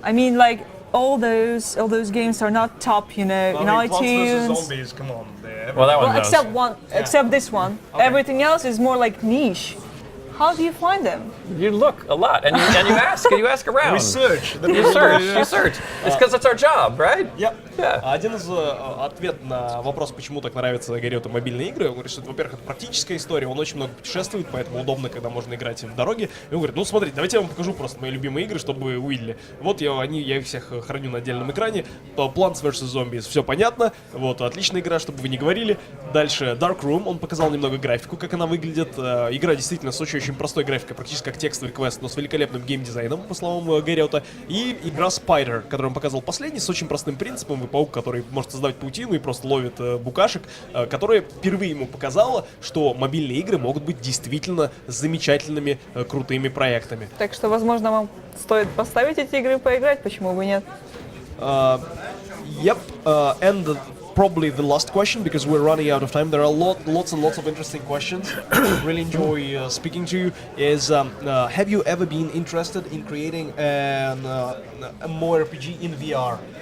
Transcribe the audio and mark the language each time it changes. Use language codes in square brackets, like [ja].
[en] I mean, like, all those games are not top, in iTunes. Plants vs. Zombies, come on. Well, that one Well, except this one. Okay. Everything else is more like niche. How do you find them? You look a lot, and you ask around. Research. You search. It's because it's our job, right? Yeah. Yeah. [ru] Один из ответов на вопрос, почему так нравятся Гэрриоту мобильные игры, он говорит, что, во-первых, это практическая история, он очень много путешествует, поэтому удобно, когда можно играть в дороге. И он говорит, смотрите, давайте я вам покажу просто мои любимые игры, чтобы вы увидели. Вот я их всех храню на отдельном экране. [en] Plants vs. [ru] Zombies, все понятно. Вот, отличная игра, чтобы вы не говорили. Дальше Dark Room, он показал немного графику, как она выглядит. Игра действительно с очень простой графикой, практически как текстовый квест, но с великолепным геймдизайном, по словам Гэрриота. И игра Spider, которую он показал последний, с очень простым принципом. Вы паук, который может создавать паутину и просто ловит букашек, которая впервые ему показала, что мобильные игры могут быть действительно замечательными, крутыми проектами. Так что, возможно, вам стоит поставить эти игры и поиграть, почему бы нет? [en] Yep, and probably the last question because we're running out of time. There are lots and lots of interesting questions. Really enjoy speaking to you. Have you ever been interested in creating a MMORPG in VR?